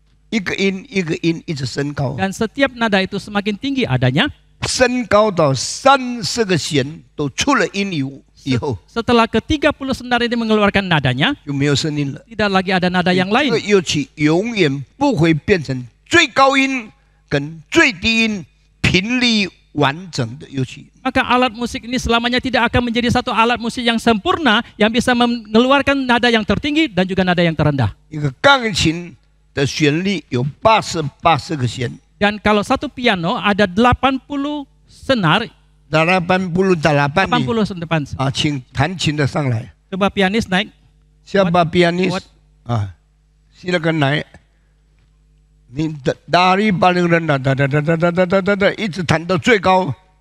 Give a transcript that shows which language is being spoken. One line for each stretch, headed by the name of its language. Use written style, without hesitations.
Chinese: 一个音一个音一直升高，
Indonesian: Dan setiap nada itu semakin tinggi adanya.
Chinese: 升高到30个弦都出了音以后，
Indonesian: Setelah ke-30 senar ini mengeluarkan nadanya,
Chinese: 就没有声音了。
Indonesian: tidak lagi ada nada yang
Chinese: 这个
Indonesian: lain.
Chinese: 乐器永远不会变成最高音跟最低音频率完整的乐器。
Indonesian: Maka alat musik ini selamanya tidak akan menjadi satu alat musik yang sempurna yang bisa mengeluarkan nada yang tertinggi dan juga nada yang terendah.
Chinese: 一个钢琴的旋律有80个弦，
Indonesian: Dan kalau satu piano ada 80 senar, 88 80 depan.
Chinese: 啊，请弹琴的上来，
Indonesian: Coba pianis naik. siapa pianis
English: What?
Chinese: 啊，
Indonesian: silakan naik。
Chinese: 你
Indonesian: dari paling rendah，
Chinese: 一直弹到最高。